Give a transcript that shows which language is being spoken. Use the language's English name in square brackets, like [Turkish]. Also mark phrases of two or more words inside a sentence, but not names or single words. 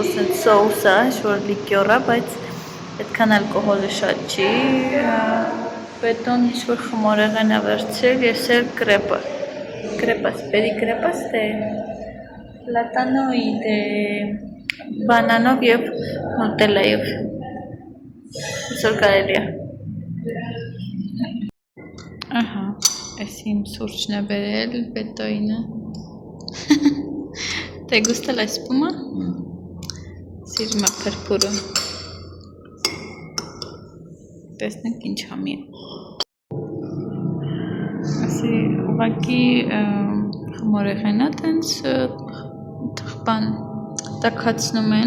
[Armenian] սոուս է, ինչ-որ լիկյոր է, բայց այդքան ալկոհոլը շատ չի, բետոն ինչ-որ խմորեղեն է վերցրել, ես էլ կրեպաս, բերի կրեպաս դե լատանոյի դե բանանով և նուտելայով, այսօր կարելի է։ Ահա, այս իմ սուրճն է բերել, բետոյինը, [Spanish] te gusta la espuma? [Armenian] Սիրում է փրփուրը, տեսնենք ինչ համի է, ասի ուղակի խմորեղենա տենց թխպան տաքացնում են,